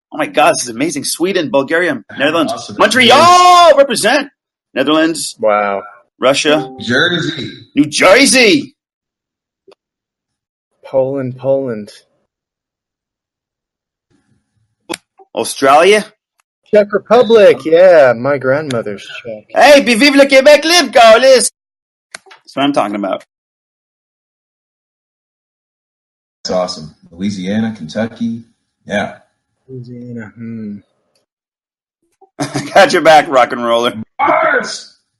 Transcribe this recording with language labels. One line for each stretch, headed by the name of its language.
English: Oh my God, this is amazing. Sweden, Bulgaria, Netherlands, Montreal, represent. Netherlands. Wow. Russia. Jersey. New Jersey. Poland. Australia? Czech Republic, yeah, my grandmother's Czech.
French: Hey, puis vive le Québec libre, Carlis!
English: That's what I'm talking about. That's awesome. Louisiana, Kentucky. Yeah. Louisiana, Got your back, rock and roller. Mars!